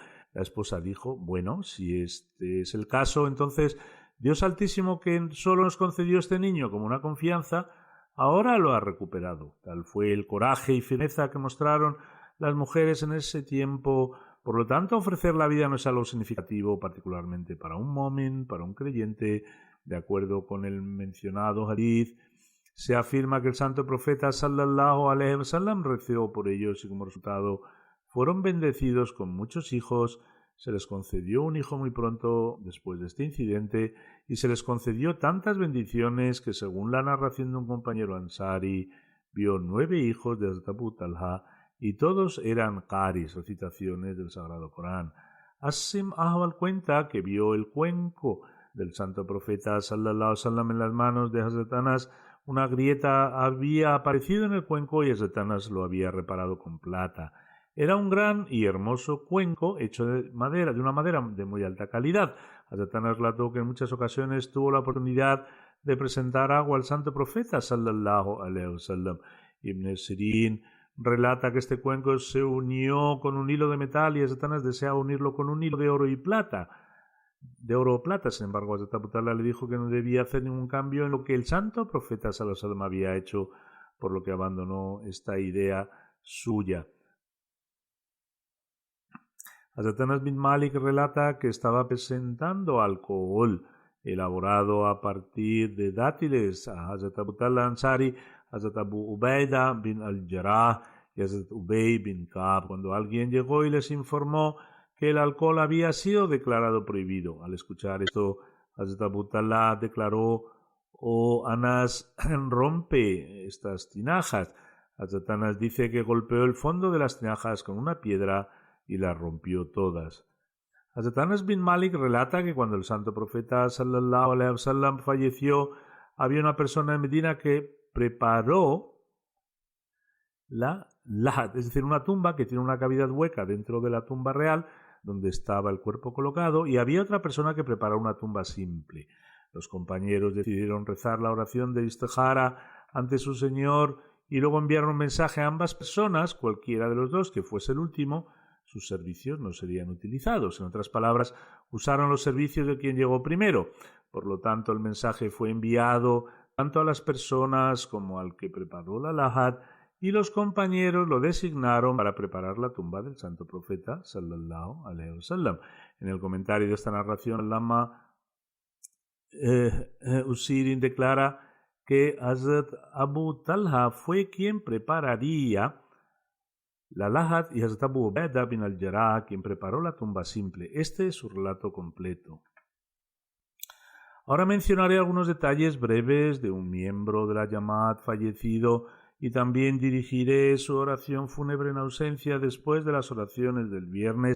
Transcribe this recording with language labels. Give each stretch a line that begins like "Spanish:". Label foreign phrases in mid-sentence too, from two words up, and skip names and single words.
Spanish: La esposa dijo: bueno, si este es el caso, entonces Dios Altísimo, que solo nos concedió este niño como una confianza, ahora lo ha recuperado. Tal fue el coraje y firmeza que mostraron las mujeres en ese tiempo. Por lo tanto, ofrecer la vida no es algo significativo, particularmente para un mu'min, para un creyente. De acuerdo con el mencionado hadith, se afirma que el santo profeta
Arabic: صلى الله عليه وسلم
Spanish: rezó por ellos y como resultado fueron bendecidos con muchos hijos. Se les concedió un hijo muy pronto después de este incidente y se les concedió tantas bendiciones que, según la narración de un compañero ansari, vio 9 hijos de Hazrat Abu Talha y todos eran qaris, recitaciones del Sagrado Corán. Asim Ahwal cuenta que vio el cuenco del santo profeta
Arabic: صلى الله عليه وسلم
Spanish: en las manos de Hazrat Anas. Una grieta había aparecido en el cuenco y Hazrat Anas lo había reparado con plata. Era un gran y hermoso cuenco hecho de una madera de muy alta calidad. Hazrat Anas relató que en muchas ocasiones tuvo la oportunidad de presentar agua al santo profeta
Arabic: صلى الله عليه وسلم.
Spanish: Ibn Sirin relata que este cuenco se unió con un hilo de metal y Hazrat Anas deseaba unirlo con un hilo de oro y plata. De oro o plata, sin embargo, Hazrat Abu Talha le dijo que no debía hacer ningún cambio en lo que el santo profeta
Arabic: صلى الله عليه وسلم
Spanish: había hecho, por lo que abandonó esta idea suya. Hazrat Anas bin Malik relata que estaba presentando alcohol elaborado a partir de dátiles a Hazrat Abu Talha Ansari, Hazrat Abu Ubaida bin al-Jarrah y Hazrat Ubay bin Ka'b, cuando alguien llegó y les informó que el alcohol había sido declarado prohibido. Al escuchar esto, Hazrat Abu Talha declaró: «Oh Anas, rompe estas tinajas». Hazrat Anas dice que golpeó el fondo de las tinajas con una piedra y las rompió todas. Hazrat Anas bin Malik relata que cuando el santo profeta
Arabic: صلى الله عليه وسلم
Spanish: falleció, había una persona en Medina que preparó la lahad, es decir, una tumba que tiene una cavidad hueca dentro de la tumba real donde estaba el cuerpo colocado, y había otra persona que preparó una tumba simple. Los compañeros decidieron rezar la oración de Istihara ante su Señor y luego enviaron un mensaje a ambas personas, cualquiera de los dos que fuese el último, sus servicios no serían utilizados. En otras palabras, usaron los servicios de quien llegó primero. Por lo tanto, el mensaje fue enviado tanto a las personas como al que preparó la lahad, y los compañeros lo designaron para preparar la tumba del santo profeta
Arabic: صلى الله عليه وسلم.
Spanish: En el comentario de esta narración, el lama Usirin declara que Hazrat Abu Talha fue quien prepararía la lahad y Hazrat Abu Ubaida bin al-Jarrah quien preparó la tumba simple. Este es su relato completo. Ahora mencionaré algunos detalles breves de un miembro de la Jamaat fallecido y también dirigiré su oración fúnebre en ausencia después de las oraciones del viernes.